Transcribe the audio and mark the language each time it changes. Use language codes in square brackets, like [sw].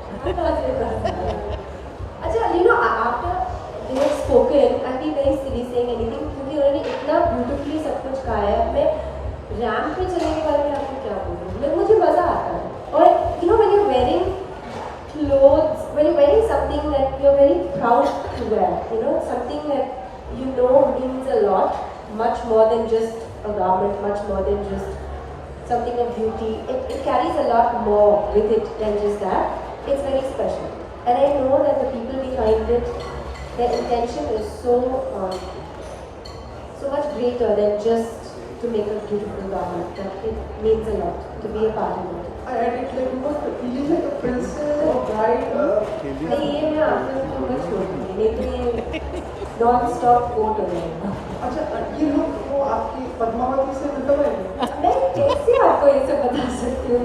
[hi] अच्छा, after [en] spoken, I'll be very silly saying anything [hi] क्योंकि उन्होंने इतना beautifully सब कुछ कहा है. मैं रैंप पे चलने के बारे में आपको क्या बोलूँ? मतलब मुझे मज़ा आता है. [en] और when you're wearing clothes, when you're wearing something that you're very proud to wear, something that means a lot, much more than just a garment, much more than just something of beauty. It carries a lot more with it than just that. It's very special. And I know that the people behind it, their intention is so much greater than just to make a beautiful garment. That it means a lot to be a part of it. And it's like, feeling like a princess or bride. [hi] नहीं ये मैं आपको थोड़ा छोड़ दूँगी. नहीं तो ये non-stop quote हो जाएगा. अच्छा ये लोग वो आपकी पद्मावती से मतलब है? मैं कैसे आपको ये सब बता सकती हूँ?